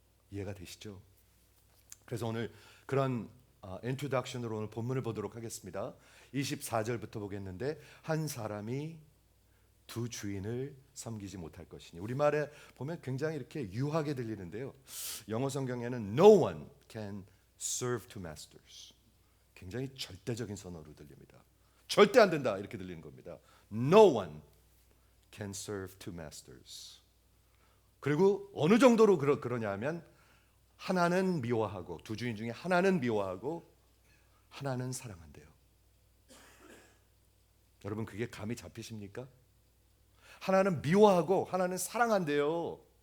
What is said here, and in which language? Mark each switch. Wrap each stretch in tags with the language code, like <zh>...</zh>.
<ko>이해가 되시죠? 그래서 오늘 그런 인트로덕션으로 오늘 본문을 보도록 하겠습니다. 24절부터 보겠는데 한 사람이 두 주인을 섬기지 못할 것이니, 우리말에 보면 굉장히 이렇게 유하게 들리는데요. 영어 성경에는</ko> <en>No one can serve two masters.</en> <ko>굉장히 절대적인 선어로 들립니다. 절대 안 된다 이렇게 들리는 겁니다.</ko> <en>No one can serve two masters.</en> <ko>그리고 어느 정도로 그러냐면 하나는 미워하고, 두 주인 중에 하나는 미워하고 하나는 사랑한대요. 여러분 그게 감이 잡히십니까? 하나는 미워하고 하나는 사랑한대요.</ko>